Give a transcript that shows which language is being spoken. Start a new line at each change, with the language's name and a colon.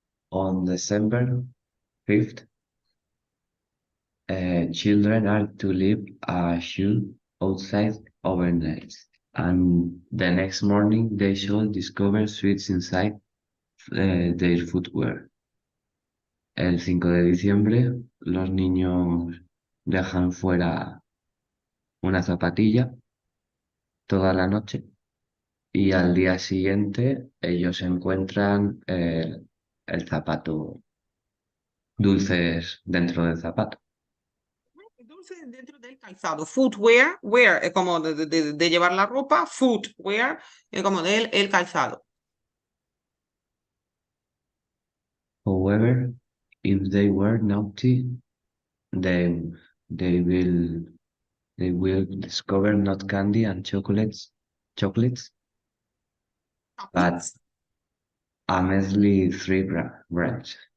English: On December 5th, children are to leave a shoe outside overnight, and the next morning they should discover sweets inside their footwear.
Spanish: El 5 de diciembre, los niños dejan fuera una zapatilla toda la noche y al día siguiente ellos encuentran el zapato, dulces dentro del zapato. Entonces, dentro del calzado, footwear, wear es como de llevar la ropa, footwear es como del el calzado.
English: However, if they were naughty, then they will they will discover not candy and chocolates, but a measly branch.